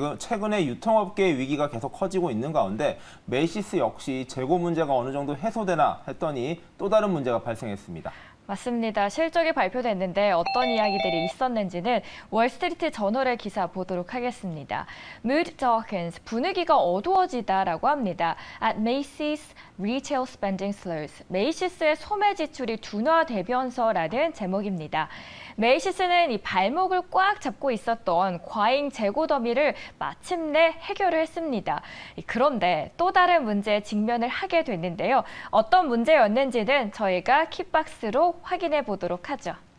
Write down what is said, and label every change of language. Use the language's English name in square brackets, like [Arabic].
[Korean] 최근에 유통업계의 위기가 계속 커지고 있는 가운데 메이시스 역시 재고 문제가 어느 정도 해소되나 했더니 또 다른 문제가 발생했습니다. 맞습니다. 실적이 발표됐는데 어떤 이야기들이 있었는지는 월스트리트 저널의 기사 보도록 하겠습니다. [English] Mood darkens, [Korean] 분위기가 어두워지다라고 합니다. [English] At Macy's, retail spending slows. [Korean] 메이시스의 소매 지출이 둔화되면서라는 제목입니다. 메이시스는 이 발목을 꽉 잡고 있었던 과잉 재고 더미를 마침내 해결을 했습니다. 그런데 또 다른 문제에 직면을 하게 됐는데요. 어떤 문제였는지는 저희가 킥박스로 확인해 보도록 하죠.